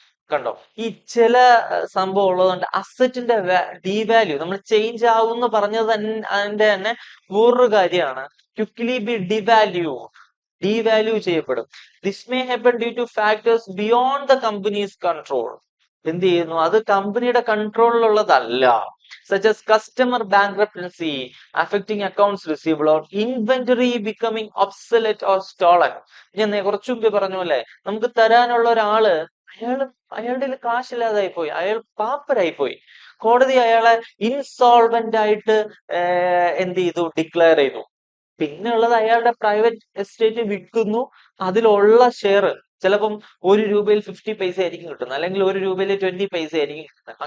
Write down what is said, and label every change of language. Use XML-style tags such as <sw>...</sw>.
<ml>കണ്ടോ, ഈ ചില സംഭവം ഉള്ളതുകൊണ്ട് അസറ്റിന്റെ ഡീവാല്യൂ നമ്മൾ ചേഞ്ച് ആവും എന്ന് പറഞ്ഞത് അതിന്റെ തന്നെ വേറൊരു കാര്യമാണ്. ക്വിക്ലി ബി ഡീവാല്യൂ ചെയ്യപ്പെടും.</ml> <en>This may happen due to factors beyond the company's control.</en> <ml>എന്ത് ചെയ്യുന്നു, അത് കമ്പനിയുടെ കൺട്രോളിലുള്ളതല്ല.</ml> <en>such as customer bankruptcy affecting accounts receivable or inventory becoming obsolete or stolen.</en> <ml>ഞാൻ കുറച്ചു മുമ്പ് പറഞ്ഞ പോലെ നമുക്ക് തരാനുള്ള ഒരാള് അയാളുടെ കാശില്ലാതായി പോയി, അയാൾ പാപ്പരായി പോയി, കോടതി അയാളെ ഇൻസോൾവെന്റ് ആയിട്ട് എന്ത് ചെയ്തു, ഡിക്ലെയർ ചെയ്തു. പിന്നെ ഉള്ളത് അയാളുടെ പ്രൈവറ്റ് എസ്റ്റേറ്റ് വിൽക്കുന്നു, അതിലുള്ള ഷെയർ ചിലപ്പം 1 രൂപയിൽ 50 പൈസ ആയിരിക്കും കിട്ടുന്നത്, അല്ലെങ്കിൽ 1 രൂപയിൽ 20 പൈസ ആയിരിക്കും കിട്ടുന്നത്.</ml>